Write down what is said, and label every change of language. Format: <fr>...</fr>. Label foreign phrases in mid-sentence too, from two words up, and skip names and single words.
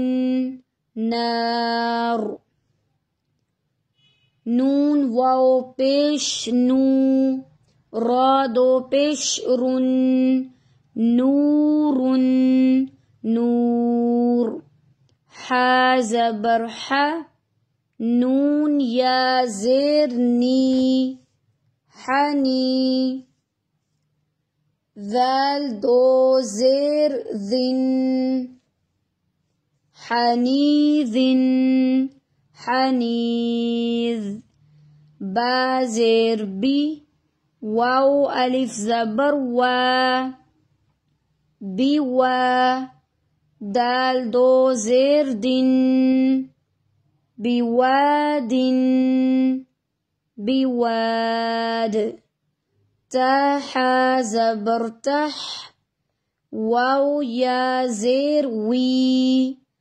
<ur>نار، نون واو پیش نو، را دو پیش رن</ur> <ar>نور نور</ar> <ur>حا زبر ح نون یا زیر نی حنی ذال دو زیر ذن</ur> <ar>حنیذ حنیذ</ar> <ur>با زیر بی واو الف زبر و بی و دال دو زیر دن</ur> <ar>بواد بواد</ar> <ur>تح زبر تح واو یا زیر وی</ur>